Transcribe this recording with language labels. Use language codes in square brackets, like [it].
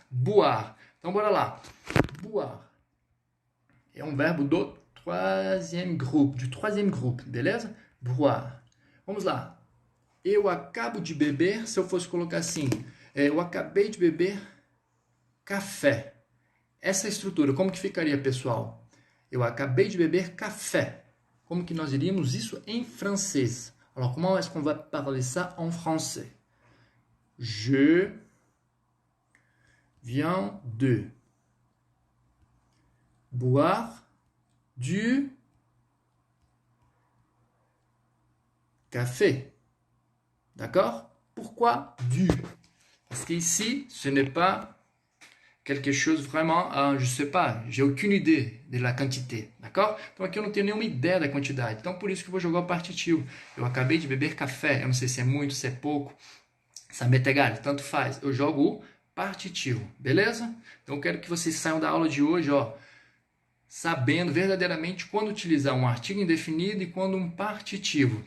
[pt] Boire. Então bora lá. Boire. É um verbo do troisième groupe, beleza? Boire. Vamos lá. Eu acabo de beber, se eu fosse colocar assim, eu acabei de beber café. Essa estrutura, como que ficaria, pessoal? Eu acabei de beber café. Como que nós diríamos isso em francês? [fr] Alors, comment est-ce qu'on va parler ça en français? Je viens de boire du café. D'accord? Pourquoi du? Parce qu'ici, ce n'est pas quelque chose vraiment, je sais pas, j'ai aucune idée de la quantité, d'accord? [pt] Então aqui eu não tenho nenhuma ideia da quantidade, então por isso que eu vou jogar o partitivo. Eu acabei de beber café, eu não sei se é muito, se é pouco, [fr] ça m'est égal, [pt] tanto faz. Eu jogo o partitivo, beleza? Então eu quero que vocês saiam da aula de hoje, ó, sabendo verdadeiramente quando utilizar um artigo indefinido e quando um partitivo.